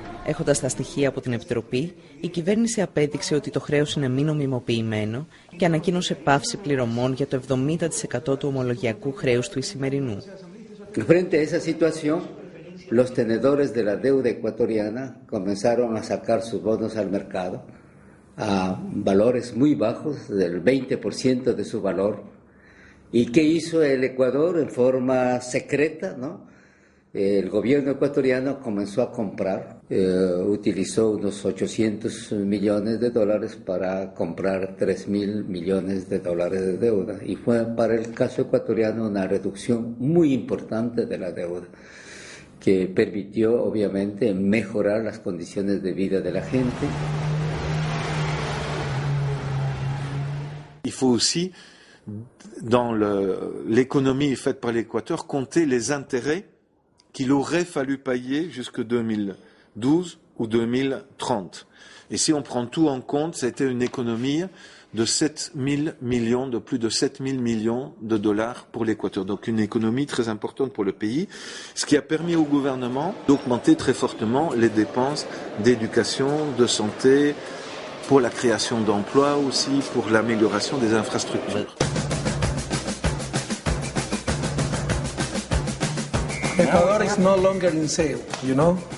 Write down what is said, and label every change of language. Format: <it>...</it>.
<el>Έχοντας τα στοιχεία από την Επιτροπή, η κυβέρνηση απέδειξε ότι το χρέος είναι μη νομιμοποιημένο και ανακοίνωσε πάυση πληρωμών για το 70% του ομολογιακού χρέους του Ισημερινού.</el> <es>Frente a esa situación, los tenedores de la deuda ecuatoriana comenzaron a sacar sus bonos al mercado a valores muy bajos, del 20% de su valor. ¿Y qué hizo el Ecuador en forma secreta, no? El gobierno ecuatoriano comenzó a comprar, utilizó unos 800 millones de dólares para comprar 3.000 millones de dólares de deuda. Y fue para el caso ecuatoriano una reducción muy importante de la deuda, que permitió obviamente mejorar las condiciones de vida de la gente.</es> <fr>Il faut aussi, dans l'économie faite par l'Équateur, compter les intérêts qu'il aurait fallu payer jusque 2012 ou 2030. Et si on prend tout en compte, c'était une économie de 7 000 millions, de plus de 7 000 millions de dollars pour l'Équateur. Donc une économie très importante pour le pays, ce qui a permis au gouvernement d'augmenter très fortement les dépenses d'éducation, de santé, pour la création d'emplois aussi, pour l'amélioration des infrastructures.</fr> <en>Ecuador is no longer in sale, you know?</en>